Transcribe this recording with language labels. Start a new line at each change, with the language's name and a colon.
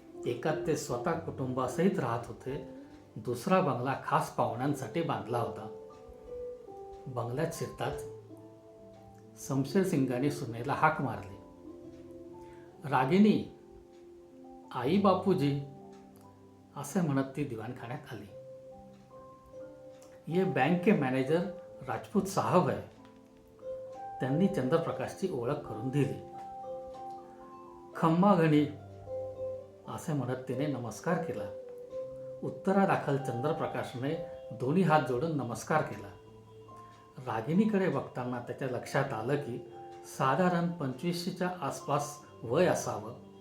Marathi: एकात ते स्वतः कुटुंबासहित राहत होते, दुसरा बंगला खास पाहुण्यांसाठी बांधला होता. बंगल्यात शिरताच शमशेर सिंगांनी सुनेला हाक मारली. रागिनी, आई बापूजी, असे म्हणत ती दिवाणखान्यात आली.
Hindi: ये बैंक के मॅनेजर राजपूत साहब है.
Marathi: त्यांनी चंद्रप्रकाशची ओळख करून दिली. खम्मा घणी, असे म्हणत तिने नमस्कार केला. उत्तरादाखल चंद्रप्रकाशने दोन्ही हात जोडून नमस्कार केला. रागिनीकडे बघताना त्याच्या लक्षात आलं की साधारण 25च्या आसपास वय असावं.